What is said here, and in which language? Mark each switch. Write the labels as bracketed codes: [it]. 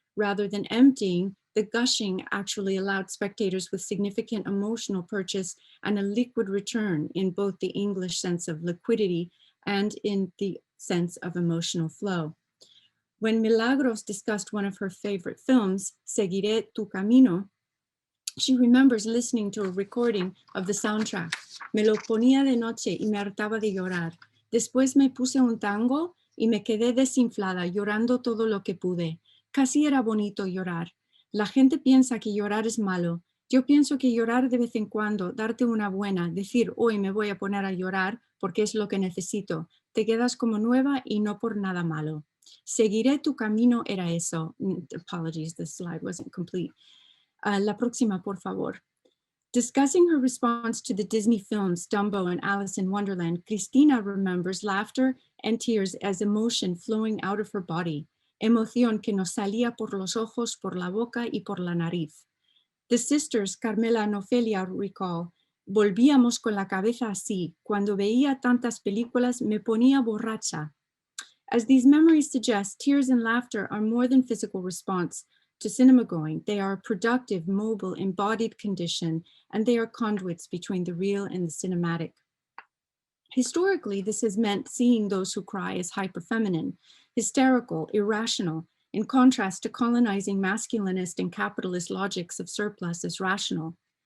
[en] Rather than emptying, the gushing actually allowed spectators with significant emotional purchase and a liquid return in both the English sense of liquidity and in the sense of emotional flow. When Milagros discussed one of her favorite films, Seguiré tu camino, she remembers listening to a recording of the soundtrack. [es] Me lo ponía de noche y me hartaba de llorar. Después me puse un tango y me quedé desinflada, llorando todo lo que pude. Casi era bonito llorar. La gente piensa que llorar es malo. Yo pienso que llorar de vez en cuando, darte una buena, decir hoy me voy a poner a llorar porque es lo que necesito. Te quedas como nueva y no por nada malo. Seguiré tu camino era eso. [en] Apologies, the slide wasn't complete. [es] La próxima, por favor. [en] Discussing her response to the Disney films Dumbo and Alice in Wonderland, Cristina remembers laughter and tears as emotion flowing out of her body, [es] emoción que nos salía por los ojos, por la boca y por la nariz. [en] The sisters Carmela and Ofelia recall, [es] volvíamos con la cabeza así, cuando veía tantas películas me ponía borracha. [en] As these memories suggest, tears and laughter are more than physical response to cinema going. They are a productive, mobile, embodied condition, and they are conduits between the real and the cinematic. Historically, this has meant seeing those who cry as hyperfeminine, hysterical, irrational, in contrast to colonizing masculinist and capitalist logics of surplus as rational.